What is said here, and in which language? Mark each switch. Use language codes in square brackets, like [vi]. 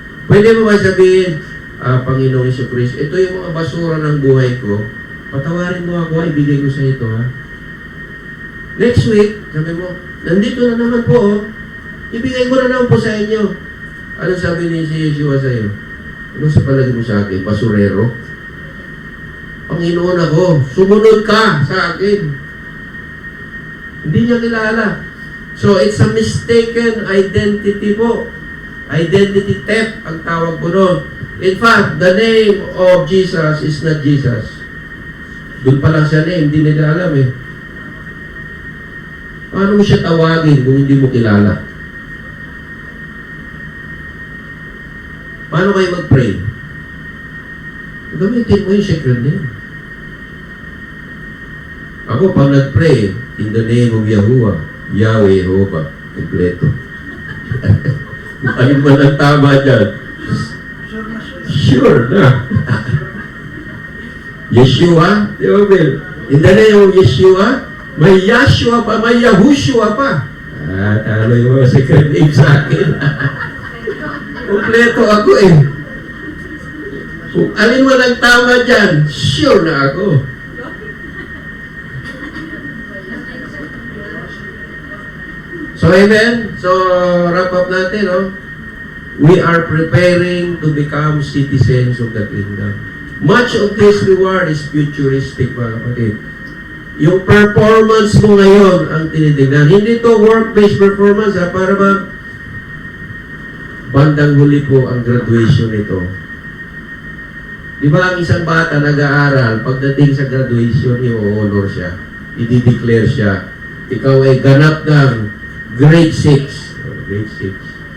[tl] Pwede mo ba sabihin, Panginoong Jesucristo, ito yung mga basura ng buhay ko, patawarin mo ako, ibigay ko sa ito, Next week, sabi mo, nandito na naman po, ibigay ko na naman po sa inyo. Ano sabi ni si Yeshua sa iyo? Ano sa palagi mo sa akin? Basurero? Panginoon ako, sumunod ka sa akin. Hindi niya kilala. [en] So, it's a mistaken identity po. Identity theft [tl] ang tawag po doon. [en] In fact, the name of Jesus is not Jesus. [tl] Doon pa lang siya name, hindi nila alam Paano mo siya tawagin kung hindi mo kilala? Paano kayo mag-pray? Gamitin mo yung secret name. Ako, pag nag-pray, [en] in the name of [tl] Yahuwah, Yahweh, Jehovah, kompleto. Ano ba ang tama dyan? Sure na. Yeshua, di ba, Bill? [en] In the name of Yeshua, [tl] may Yahshua pa, may Yahushua pa. Talo yung mga secret name sa akin. Kompleto ako Kung alin mo ng tama dyan, sure na ako. So, amen? [en] So, wrap up natin, We are preparing to become citizens of the kingdom. Much of this reward is futuristic, [tl] mga kapatid. Yung performance mo ngayon ang tinitignan. Hindi to work-based performance, para ba bandang huli po ang graduation nito. Di ba ang isang bata nag-aaral, pagdating sa graduation, i-honor siya, i-declare siya, ikaw ay ganap ng grade 6. Grade 6.